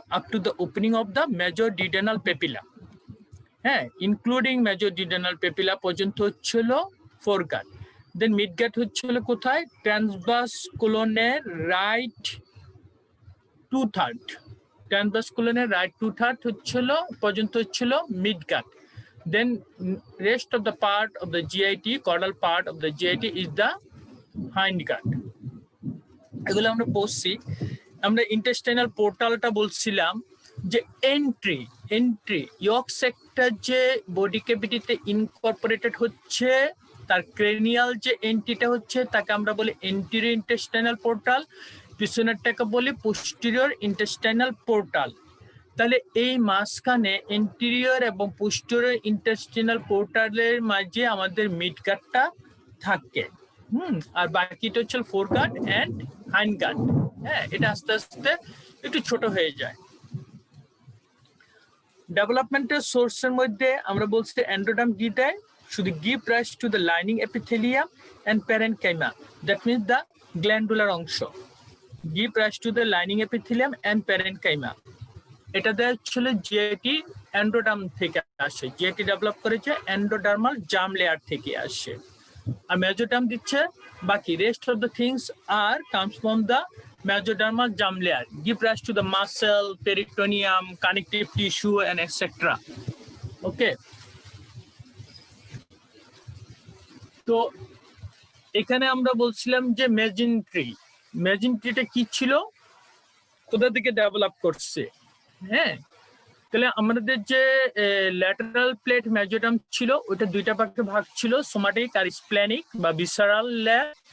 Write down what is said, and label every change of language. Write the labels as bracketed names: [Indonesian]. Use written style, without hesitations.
[English] Up to the opening of the major duodenal papilla. হ্যাঁ including major duodenal papilla [Bangla] পর্যন্ত হচ্ছিল ফোরগাট। দেন মিডগাট হচ্ছিল কোথায়? ট্রান্সভার্স কোলনের রাইট 2/3, ট্রান্সভার্স কোলনের রাইট 2/3 হচ্ছিল পর্যন্ত হচ্ছিল মিডগাট। [English] Then rest of the part of the GIT, caudal part of the GIT is the hindgut. [Bangla] এগুলো আমরা পড়ছি। আমরা ইন্টেস্টাইনাল পোর্টালটা বলছিলাম যে এন্ট্রি ইয়ক সেক্টর যে বডি ক্যাভিটিতে ইনকর্পোরেটেড হচ্ছে, তার ক্রেনিয়াল যে এন্ট্রিটা হচ্ছে তাকে আমরা বলি এন্টেরিয়র ইন্টেস্টাইনাল পোর্টাল, পিছনেরটাকে বলি পোস্টেরিয়র ইন্টেস্টাইনাল পোর্টাল। তাহলে এই মাঝখানে এন্টেরিয়র এবং পোস্টেরিয়র ইন্টেস্টিনাল পোর্টালের মাঝে আমাদের মিডগাটটা থাকে। আর বাকিটা হচ্ছে ফোরগাট এন্ড হাইন্ডগাট। হ্যাঁ এটা আস্তে আস্তে একটু ছোট হয়ে যায়। ডেভেলপমেন্টের সোর্সের মধ্যে আমরা বলছি এন্ডোডার্ম কি দেয়? [English] শুধু give rise to the lining epithelium and parenchyma, that means the glandular অংশ। Give rise to the lining epithelium and parenchyma, [Bangla] এটা দেওয়া ছিল জিআইটি এন্ডোডার্ম থেকে আসে। জিআইটি ডেভেলপ করেছে এন্ডোডার্মাল জার্ম লেয়ার থেকে আসে। আর মেজোডার্ম দিচ্ছে বাকি। [English] Rest of the things are comes from the mesodermal germ layer, give rise to the muscle, peritoneum, connective tissue, and etc. Okay. [Bangla] তো এখানে আমরা বলছিলাম যে মেজেন্ট্রিটা কি ছিল, কোথা থেকে ডেভেলপ করছে। হ্যাঁ তাহলে আমাদের যে ল্যাটারাল প্লেট মেজোডার্ম ছিল ওটা 2টা ভাগ ছিল, সোমাটিক আর স্প্ল্যানিক বা ভিসারাল লেয়ার।